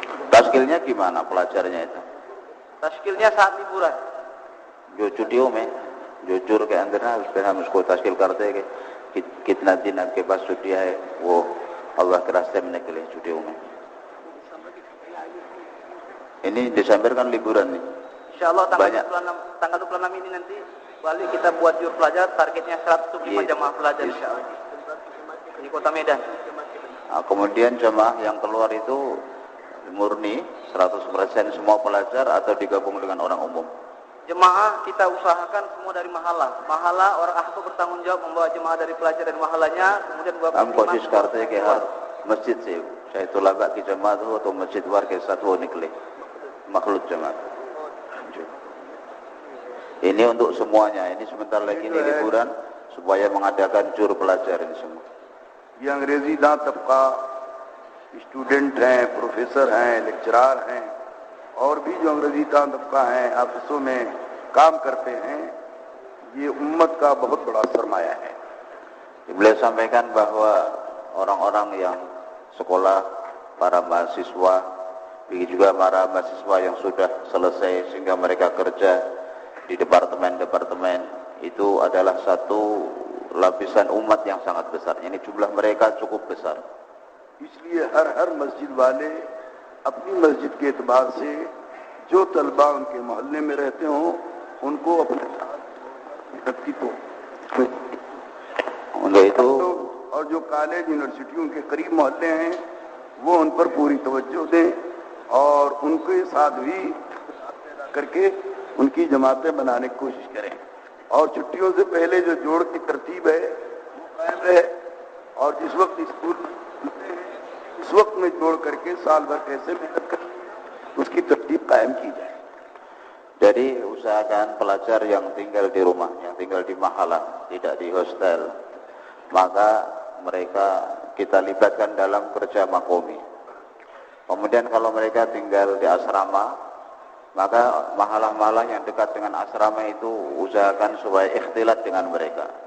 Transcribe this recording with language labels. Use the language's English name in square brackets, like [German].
[Indonesian] Taskilnya gimana pelajarnya itu? Taskilnya saat liburan. [Hindi] जो छुट्टियों में जो जुर के अंदर है उस पर हम उसको तश्कील करते हैं कि कितना दिन आपके पास छुट्टियां है, वो अल्लाह के रास्ते में निकले छुट्टियों में. [Indonesian] Ini Desember kan liburan nih. Insyaallah tanggal 26 ini nanti balik kita buat jur pelajar, targetnya 105 jamaah pelajar insyaallah di Kota Medan. Nah, kemudian jamaah yang keluar itu murni 100% semua pelajar atau digabung dengan orang umum? Jemaah kita usahakan semua dari mahala. Mahala orang ahbab bertanggung jawab membawa jemaah dari pelajar dan mahalanya, kemudian buat [Hindi] हम कोशिश करते हैं कि हर मस्जिद से चाहे तलबा की जमात हो तो मस्जिद वार के साथ वो निकले makhluk जमात. [Indonesian] Ini untuk semuanya. Ini sebentar lagi ini liburan supaya mengadakan jur pelajar ini semua. [Hindi] ये अंग्रेजी दां तबका स्टूडेंट हैं, प्रोफेसर हैं, लेक्चरार हैं और भी जो अंग्रेजी दां तबका हैं, ऑफिसों में काम करते हैं, ये उम्मत का बहुत बड़ा सरमाया है. [Indonesian] Beliau sampaikan bahwa orang-orang yang sekolah, para mahasiswa, begitu juga para mahasiswa yang sudah selesai sehingga mereka kerja di departemen-departemen, itu adalah satu lapisan umat yang sangat besar. Ini jumlah mereka cukup besar. [Hindi] इसलिए हर मस्जिद वाले अपनी मस्जिद के एतबार से जो तलबा उनके मोहल्ले में रहते हों उनको अपने साथ [Indonesian] untuk itu [Hindi] और जो कॉलेज यूनिवर्सिटियों के करीब मोहल्ले हैं वो उन पर पूरी तवज्जो दें और उनके साथ भी करके उनकी जमातें बनाने की कोशिश करें और छुट्टियों से पहले जो जोड़ की तरतीब है वो कायम रहे और जिस वक्त स्कूल इस वक्त में जोड़ करके साल भर कैसे मेहनत करें उसकी तरतीब कायम की जाए. [Indonesian] Jadi usahakan pelajar yang tinggal di rumah, yang tinggal di mahala, tidak di hostel, maka mereka kita libatkan dalam kerja makomi. Kemudian kalau mereka tinggal di asrama, maka mahalah-mahalah yang dekat dengan asrama itu usahakan supaya ikhtilat dengan mereka.